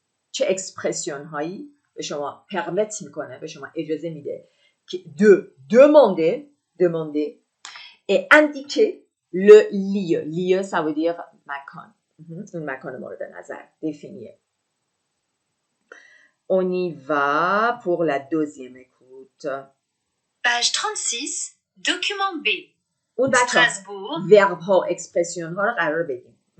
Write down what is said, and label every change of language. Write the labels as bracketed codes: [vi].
[fa] چه اکسپرسیون هایی به شما پرمت میکنه، به شما اجازه میده که [fr] demander et indiquer le lieu. Lieu, ça veut dire مکان. [fa] اون مکان مورد نظر. Définir. [fr] On y va pour la deuxième écoute. Page 36, document B. [fa] اون بچه verbe ها اکسپرسیون ها رو قرار بدیم.